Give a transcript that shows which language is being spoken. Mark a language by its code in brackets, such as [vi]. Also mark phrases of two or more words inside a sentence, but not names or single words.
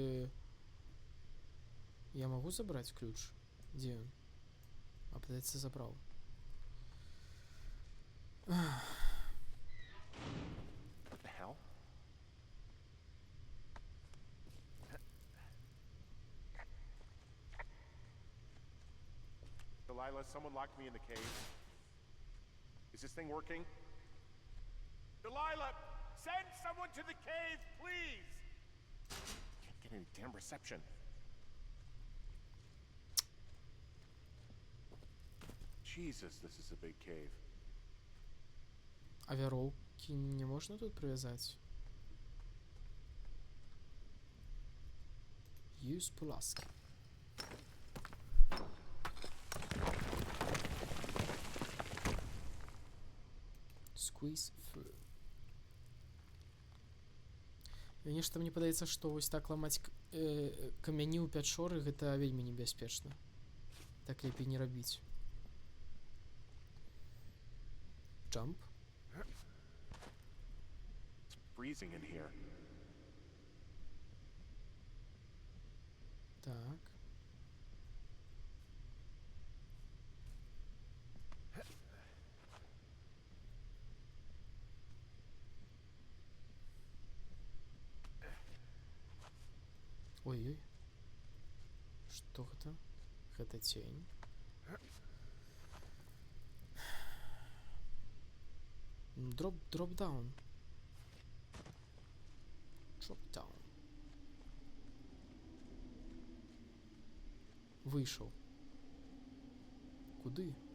[ru] Я могу забрать ключ? Где он? А, подается, забрал. [en] What the hell? Delilah, someone locked me in the cave. Is this thing working? Delilah, send someone to the cave, please! Can't get any damn reception. Jesus, this is a big cave. [be] А вяроўкі не можна тут прывязаць? [en] Use Pulaski. Squeeze through. [be] Нешта мне падаецца, што вось так ламаць камяні ў пячоры гэта вельмі небяспечна. Так лепей не рабіць. [en] Jump. It's freezing in here. [be] Так. Ой-ой. Што гэта? Гэта цень. [en] Drop down. Drop down. [ru] Вышел. [be] Куды?